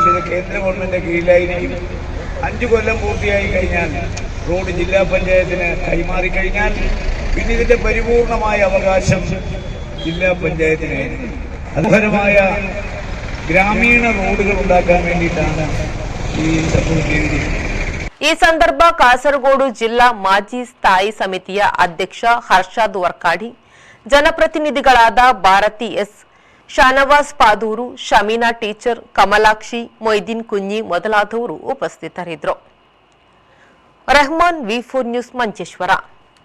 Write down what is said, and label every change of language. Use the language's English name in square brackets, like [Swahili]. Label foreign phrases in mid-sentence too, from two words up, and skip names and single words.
[Malayalam] ഇത് കേന്ദ്ര ഗവൺമെന്റിന്റെ കീഴിലായിരിക്കും. 5 കൊല്ലം പൂർത്തിയായി കഴിഞ്ഞാൽ റോഡ് ജില്ലാ പഞ്ചായത്തിന് കൈമാറിക്കഴിഞ്ഞാൽ പിന്നെ ഇതിന്റെ പരിപൂർണമായ അവകാശം ജില്ലാ പഞ്ചായത്തിനായിരിക്കും. മനോഹരമായ ഗ്രാമീണ റോഡുകൾ ഉണ്ടാക്കാൻ വേണ്ടിയിട്ടാണ് ഈ സംഭവം ചെയ്തിരിക്കുന്നത്. [Kannada] ಈ ಸಂದರ್ಭ ಕಾಸರಗೋಡು ಜಿಲ್ಲಾ ಮಾಜಿ ಸ್ಥಾಯಿ ಸಮಿತಿಯ ಅಧ್ಯಕ್ಷ ಹರ್ಷಾದ್ ವರ್ಕಾಡಿ, ಜನಪ್ರತಿನಿಧಿಗಳಾದ ಭಾರತಿ ಎಸ್, ಶಾನವಾಸ್ ಪಾದೂರು, ಶಮೀನಾ ಟೀಚರ್, ಕಮಲಾಕ್ಷಿ, ಮೊಯ್ದೀನ್ ಕುಂಜಿ ಮೊದಲಾದವರು ಉಪಸ್ಥಿತರಿದ್ದರು. ರೆಹಮಾನ್, ವಿ4 ನ್ಯೂಸ್, ಮಂಜೇಶ್ವರ.